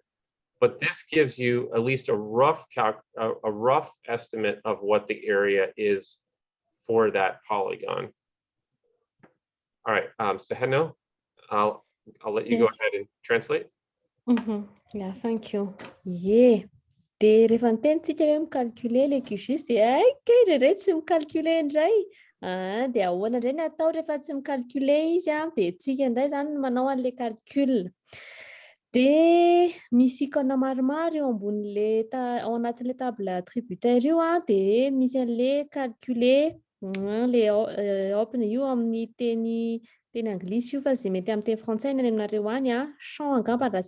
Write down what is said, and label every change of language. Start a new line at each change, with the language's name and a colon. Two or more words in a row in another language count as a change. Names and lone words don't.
English: But this gives you at least a rough estimate of what the area is for that polygon. All right, Seheno, I'll let you go ahead and translate. Yeah, thank you. Yeah.
Malagasy: De rehefa nitentsika hoe micalculer le QGIS dia kay tsy micalculer indray. De ahoana indray ny atao rehefa tsy micalculer izy de tsika indray zany manao an'le calcul. De misy icône maromaro eo ambonin'le ao anatin'le
French: table attributaire
Malagasy: io de misy an'le calculer le opiny io amin'ny teny anglisy io fa zay mety amin'ny teny frantsay ny aminareo any champ angamba raha tsy